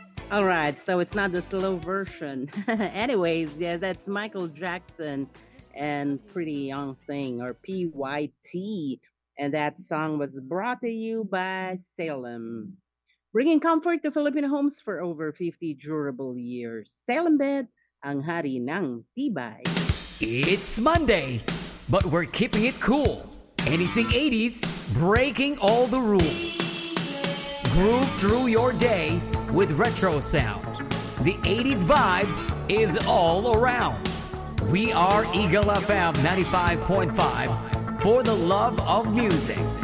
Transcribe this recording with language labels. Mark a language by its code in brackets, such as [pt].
[en] All right, so it's not the slow version. Anyways, yeah, that's Michael Jackson and Pretty Young Thing, or PYT. And that song was brought to you by Salem, bringing comfort to Filipino homes for over 50 durable years. [tl] Salem Bed, ang hari ng tibay. [en] It's Monday, but we're keeping it cool. Anything 80s, breaking all the rules. Groove through your day with retro sound. The 80s vibe is all around. We are Eagle FM 95.5 for the love of music.